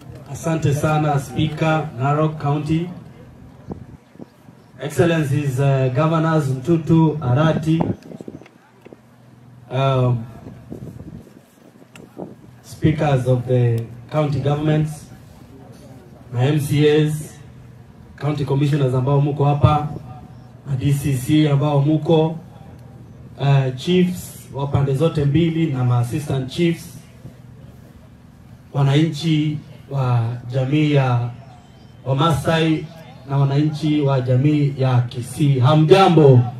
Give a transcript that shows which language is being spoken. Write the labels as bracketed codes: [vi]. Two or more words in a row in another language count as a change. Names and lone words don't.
[sw] Asante sana Speaker, Narok County. [en] Excellencies, Governors Mtutu, Arati, Speakers of the county governments, my MCAs, County Commissioners [sw] ambao muko hapa, na [en] DCC [sw] ambao muko, [en] Chiefs [sw] wa pande zote mbili na [en] Assistant Chiefs, [sw] wananchi wa jamii ya Wamasai na wananchi wa jamii ya Kisii. Hamjambo.